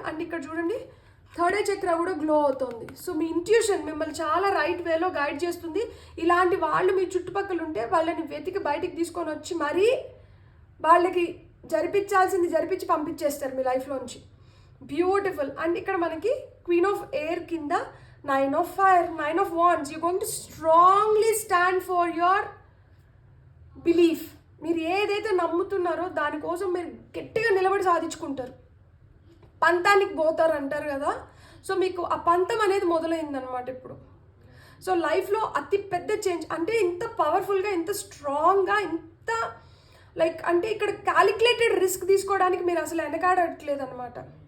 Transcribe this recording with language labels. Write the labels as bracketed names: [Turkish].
[Telugu] And ఇక్కడ చూడండి, third I చక్ర కూడా గ్లో అవుతుంది. సో మీ ఇంట్యూషన్ మిమ్మల్ని చాలా రైట్ వేలో గైడ్ చేస్తుంది. ఇలాంటి వాళ్ళు మీ చుట్టుపక్కల ఉంటే వాళ్ళని వెతికి బయటికి తీసుకొని వచ్చి మరీ వాళ్ళకి జరిపించి పంపించేస్తారు మీ లైఫ్లోంచి. బ్యూటిఫుల్. అండ్ ఇక్కడ మనకి క్వీన్ ఆఫ్ ఎయిర్ కింద 9 of fire, 9 of wands. [English] You're going to strongly stand for your belief. [Telugu] మీరు ఏదైతే నమ్ముతున్నారో దానికోసం మీరు గట్టిగా నిలబడి సాధించుకుంటారు. పంతానికి పోతారు అంటారు కదా. సో మీకు ఆ పంతం అనేది మొదలైందనమాట ఇప్పుడు. సో లైఫ్లో అతి పెద్ద చేంజ్ అంటే ఇంత పవర్ఫుల్గా, ఇంత స్ట్రాంగ్గా, ఇంత లైక్ అంటే ఇక్కడ క్యాలిక్యులేటెడ్ రిస్క్ తీసుకోవడానికి మీరు అసలు వెనకాడట్లేదు అనమాట.